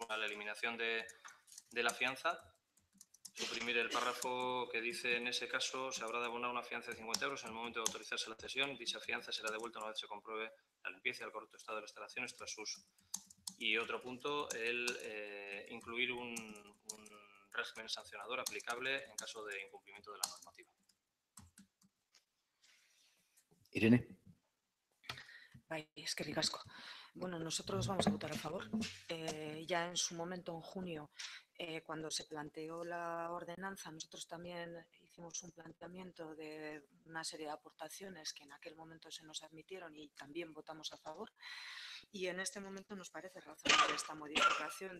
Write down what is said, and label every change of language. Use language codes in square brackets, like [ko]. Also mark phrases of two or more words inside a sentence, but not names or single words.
[es] Una, la eliminación de la fianza, suprimir el párrafo que dice: en ese caso se habrá de abonar una fianza de 50 euros en el momento de autorizarse la cesión. Dicha fianza será devuelta una vez se compruebe la limpieza y el correcto estado de las instalaciones tras su uso. Y otro punto, el incluir un régimen sancionador aplicable en caso de incumplimiento de la normativa. Irene. [eu] Bai, eskerrik asko. [es] Bueno, nosotros vamos a votar a favor. Ya en su momento, en junio, cuando se planteó la ordenanza, nosotros también hicimos un planteamiento de una serie de aportaciones que en aquel momento se nos admitieron y también votamos a favor. Y en este momento nos parece razonable esta modificación.